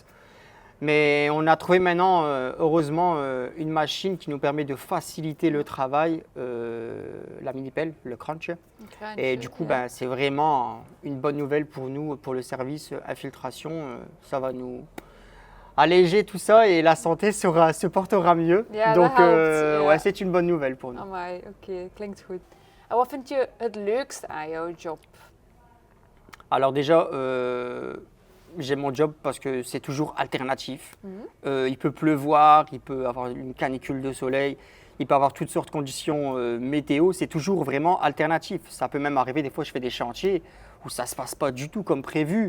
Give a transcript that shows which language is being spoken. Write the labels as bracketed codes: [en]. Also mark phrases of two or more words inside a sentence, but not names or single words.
[fr] Mais on a trouvé maintenant, heureusement, une machine qui nous permet de faciliter le travail, la mini-pelle, le crunch. Et du coup, c'est vraiment une bonne nouvelle pour nous, pour le service infiltration. Ça va nous alléger tout ça et la santé se portera mieux. [nl] Ja, donc, dat helpt, ja. [fr] ouais, c'est une bonne nouvelle pour nous. [nl] Amai, oké, klinkt goed. En wat vind je het leukste aan jouw job? [fr] Alors déjà, j'aime mon job parce que c'est toujours alternatif. Il peut pleuvoir, il peut avoir une canicule de soleil, il peut avoir toutes sortes de conditions météo. C'est toujours vraiment alternatif. Ça peut même arriver, des fois je fais des chantiers où ça ne se passe pas du tout comme prévu.